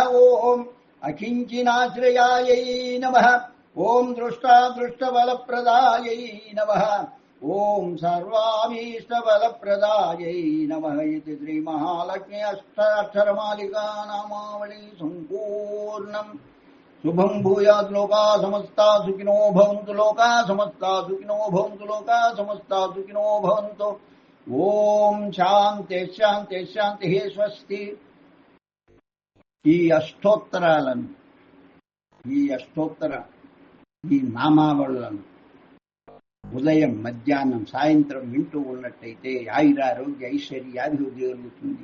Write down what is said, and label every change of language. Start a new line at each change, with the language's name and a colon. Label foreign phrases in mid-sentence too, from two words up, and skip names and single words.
Sanskrit: ఓం అకించినాశ్రయాయై నమః. ఓం దృష్టాదృష్టబలప్రదాయై నమః. ఓం సర్వాభీష్టబలప్రదాయై నమః.
Telugu: ఇది శ్రీ మహాలక్ష్మి అష్టాక్షరమాలికా నామావళి సంపూర్ణం.
Sanskrit: శుభం భూయాత్ లోకా సమస్తా సుఖినో భవంతు. లోకా సమస్తా సుఖినో భవంతు. లోకా సమస్తా సుఖినో భవంతు. ఓం శాంతి శాంతి శాంతి. స్వస్తి.
Telugu: ఈ అష్టోత్తరాలను ఈ నామావళులను ఉదయం మధ్యాహ్నం సాయంత్రం వింటూ ఉన్నట్టయితే ఆయురారోగ్య ఐశ్వర్యాభివృద్ధి కలుగుతుంది.